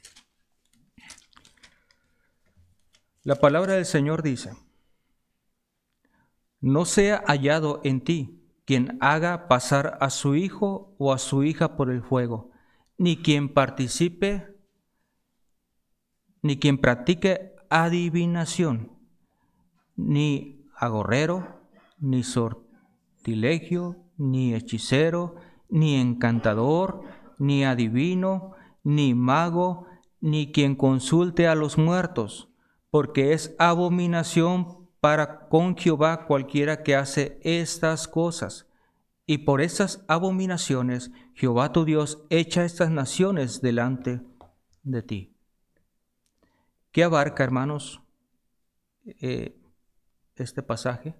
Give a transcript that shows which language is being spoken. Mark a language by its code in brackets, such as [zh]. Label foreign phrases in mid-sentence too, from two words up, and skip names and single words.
[es] La palabra del Señor dice: no sea hallado en ti quien haga pasar a su hijo o a su hija por el fuego, ni quien participe, ni quien practique adivinación, ni agorrero, ni sortilegio, ni hechicero, ni encantador, ni adivino, ni mago, ni quien consulte a los muertos, porque es abominación para con Jehová cualquiera que hace estas cosas. Y por estas abominaciones Jehová tu Dios echa estas naciones delante de ti. ¿Qué abarca, hermanos, este pasaje?